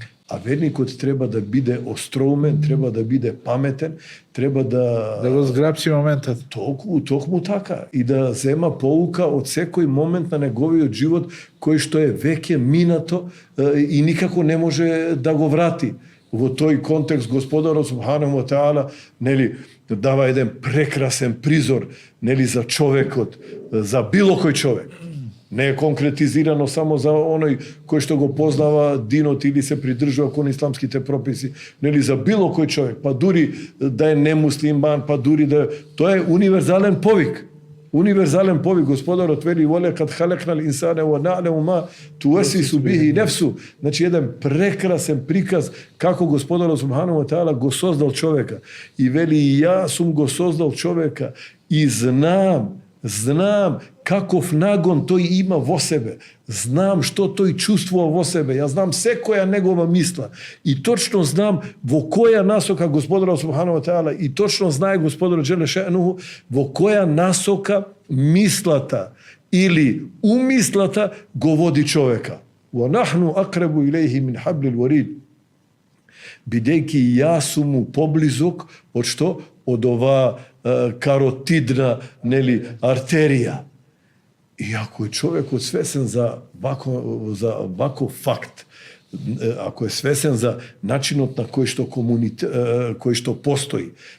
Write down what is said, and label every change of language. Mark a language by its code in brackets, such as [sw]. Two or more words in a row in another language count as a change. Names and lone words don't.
[mk] А верникот треба да биде остроумен, треба да биде паметен, треба да го зграпчи моментот. Токму така и да зема поука од секој момент на неговиот живот кој што е веќе минато и никако не може да го врати. Во тој контекст Господарот [ar] سبحانه وتعالى, [mk] нели, дава еден прекрасен призор, нели, за човекот, за било кој човек. Не е конкретизирано само за оној кој што го познава динот или се придржува кон исламските прописи, нели, за било кој човек, па дури да е немуслиман, па дури да тоа е универзален повик. Универзален повик. Господарот вели: [ar] "ولقد خلقنا الإنسان ونعلم ما توسوس به نفسه." [mk] Значи еден прекрасен приказ како Господарот [ar] سبحانه وتعالى [mk] го создал човека. И вели: "И јас сум го создал човека и знам каков нагон тој има во себе. Знам што тој чувствува во себе. Ја знам секоја негова мисла. И точно знам во која насока Господарот [ar] سبحانه وتعالى, [mk] и точно знае Господарот [ar] جل شأنه [mk] во која насока мислата или умислата го води човека. [ar] ونحن أقرب إليه من حبل الوريد. [mk] Бидејќи јас сум му поблизок од што? Од ова каротидна, нели, артерија. И ако е човекот свесен за вако факт, ако е свесен за начинот на кој што постои, ако